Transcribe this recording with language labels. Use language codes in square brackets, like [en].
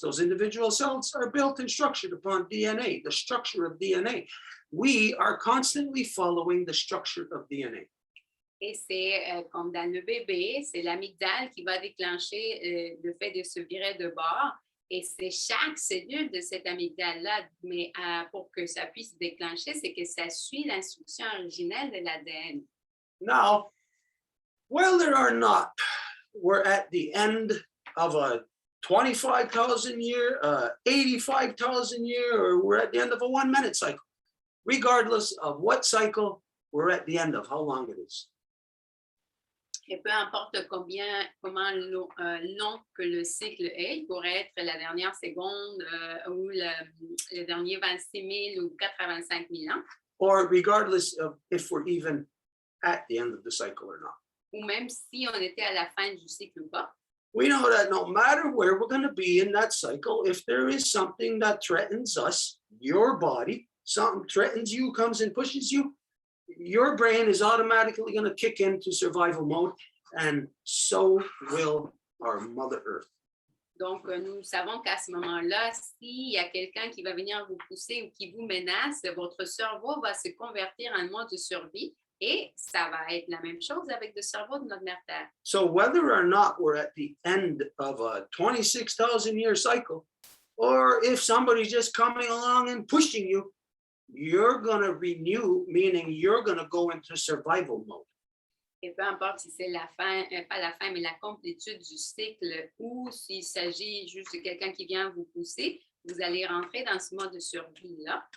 [en] Those individual cells are built and structured upon DNA, the structure of DNA. We are constantly following the structure of DNA. [fr] Et c'est comme dans le bébé, c'est l'amygdale qui va déclencher le fait de se virer de bord. Et c'est chaque cellule de cette amygdale-là, mais pour que ça puisse se déclencher, c'est que ça suit l'instruction originelle de l'ADN. [en] Now, whether or not we're at the end of a 25,000 year, 85,000 year, or we're at the end of a 1 minute cycle, regardless of what cycle we're at the end of, how long it is. [fr] Et peu importe comment long que le cycle est, il pourrait être la dernière seconde ou le dernier 26 000 ou 85 000 ans, [en] Or regardless of if we're even at the end of the cycle or not. [fr] ou même si on était à la fin du cycle ou pas. [en] We know that no matter where we're going to be in that cycle, if there is something that threatens us, your body, something threatens you, comes and pushes you, your brain is automatically going to kick into survival mode, and so will our Mother Earth. [fr] Donc, nous savons qu'à ce moment-là, s'il y a quelqu'un qui va venir vous pousser ou qui vous menace, votre cerveau va se convertir en mode de survie. Et ça va être la même chose avec le cerveau de notre mère Terre. [en] So whether or not we're at the end of a 26,000 year cycle, or if somebody's just coming along and pushing you, you're going to renew, meaning you're going to go into survival mode. [fr] Et peu importe si c'est la fin, pas la fin, mais la complétude du cycle, ou s'il s'agit juste de quelqu'un qui vient vous pousser, vous allez rentrer dans ce mode de survie-là.